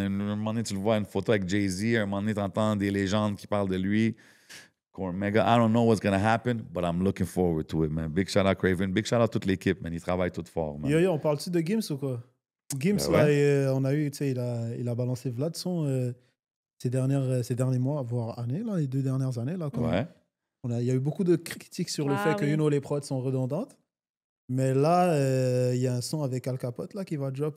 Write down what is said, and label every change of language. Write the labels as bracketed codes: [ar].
[fr] Un moment donné, tu le vois une photo avec Jay-Z. Un moment donné, tu entends des légendes qui parlent de lui. [en] Mega, I don't know what's going to happen, but I'm looking forward to it, man. Big shout out Craven. Big shout out [fr] toute l'équipe, man. Ils travaillent tout fort, man. Yo, on parle-tu de Gims ou quoi? Gims, Ben ouais. là, on a eu, tu sais, il a balancé Vlad son ces derniers mois, voire années, là, les 2 dernières années. Là, Ouais. il y a eu beaucoup de critiques sur le Ah, fait que oui. les prods sont redondantes. Mais là, il y a un son avec Al Capote là, qui va drop.